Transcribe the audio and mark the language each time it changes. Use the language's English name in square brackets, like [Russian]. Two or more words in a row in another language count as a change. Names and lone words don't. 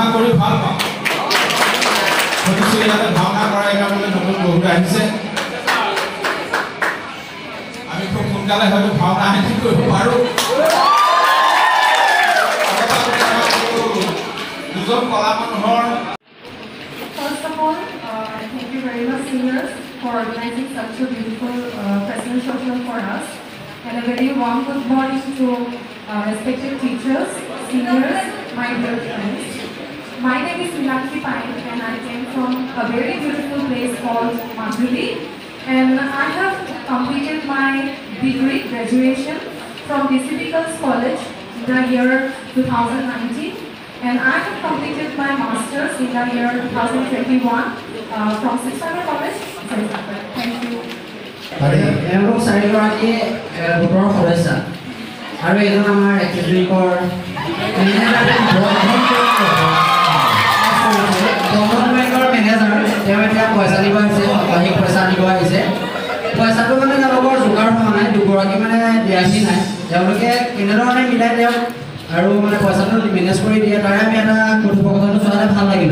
[Assamese] কৰি ভাল পাওঁ শুনিছোঁ ইয়াতে ভাওনা কৰা এটা বোলে নতুন বহুত আহিছে আমি খুব সোনকালে হয়তো ভাওনা আহি কৰিব পাৰোঁ দুজন কলা মানুহৰ [English] First of all, thank you very much, seniors, for organizing such a beautiful festival social for us. And a very warm good morning to respected teachers, seniors, my dear friends. My name is Milakshi Pine and I came from a very beautiful place called Madhuri. And I have completed my degree graduation from BCB Girls College in the year 2019. And I have completed my master's in the year 2021 from Sixth College. Thank you. [Assamese] এওঁলোক চাৰিগৰাকী গোটৰ সদস্য আৰু এজন আমাৰ একাডেমিকৰ বেংকৰ মেনেজাৰ তেওঁ এতিয়া পইচা দিব আহিছে সাপ্তাহিক পইচা দিব আহিছে পইচাটো মানে তেওঁলোকৰ যোগাৰ হোৱা নাই দুগৰাকী মানে দিয়াহি নাই তেওঁলোকে কেনেধৰণে মিলাই দিয়ক আৰু মানে পইচাটো মেনেজ কৰি দিয়ে তাৰে আমি এটা কথোপকথনটো চলালে ভাল লাগিল